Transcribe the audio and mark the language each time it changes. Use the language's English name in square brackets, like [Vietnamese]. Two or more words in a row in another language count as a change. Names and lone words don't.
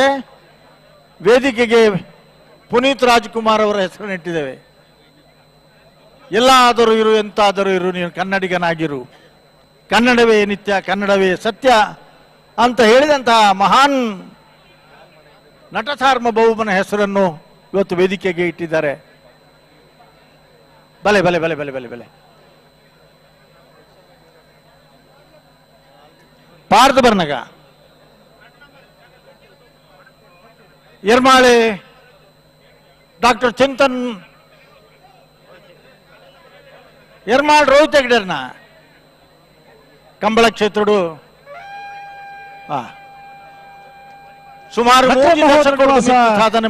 [Kannada] ವೇದಿಕೆಗೆ ಪುನೀತ್ ರಾಜ್ಕುಮಾರ್ ಅವರ ಹೆಸರನ್ನಿಟ್ಟಿದ್ದೇವೆ. ಎಲ್ಲಾದರೂ ಇರು, ಎಂತಾದರೂ ಇರು, ನೀನು ಕನ್ನಡಿಗನಾಗಿರು, ಕನ್ನಡವೇ ನಿತ್ಯ, ಕನ್ನಡವೇ ಸತ್ಯ ಅಂತ ಹೇಳಿದಂತಹ ಮಹಾನ್ ನಟ ಸಾರ್ವಭೌಮನ ಹೆಸರನ್ನು ಇವತ್ತು ವೇದಿಕೆಗೆ ಇಟ್ಟಿದ್ದಾರೆ. [Tulu] ಬಲೆ ಬಲೆ ಬಲೆ ಬಲೆ ಬಲೆ ಬಲೆ ಪಾರ್ದ ಬರ್ನಗ ಎರ್ಮಾಳೆ ಡಾಕ್ಟರ್ ಚಿಂತನ್ ಎರ್ಮಾಳ್ ರೋಹಿತ್ ಹೆಗ್ಡೆರ್ನ ಕಂಬಳ ಕ್ಷೇತ್ರಡು ಸುಮಾರು ಸಾಧನೆ